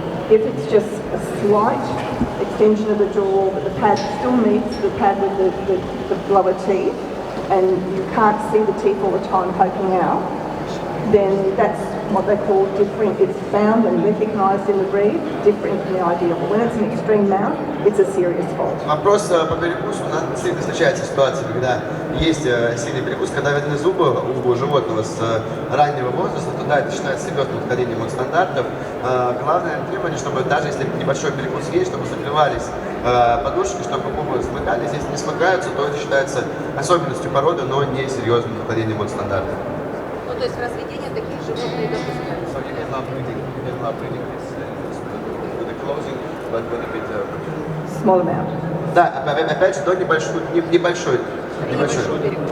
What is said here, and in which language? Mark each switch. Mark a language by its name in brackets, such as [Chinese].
[English] If it's just a slight extension of the jaw, but the pad still meets the pad with the lower teeth, and you can't see the teeth all the time poking out, then that's what they call different. It's found and recognised in the breed, different from the ideal. When it's an extreme mount, it's a serious fault. [Russian] Вопрос по перекусу. У нас действительно встречается ситуация, когда есть сильный перекус, когда видны зубы у животного с раннего возраста, то да, это считается серьезным отклонением от стандартов. Главное требование, чтобы даже если небольшой перекус есть, чтобы закрывались подушки, чтобы губы смыкались. Если не смыкаются, то это считается особенностью породы, но не серьезным отклонением от стандартов. Ну, то есть разведение таких животных допускается. [English] So you cannot breeding this with the closing, but with a bit Small amount. [Russian] Да, опять же, до небольшой перекусе.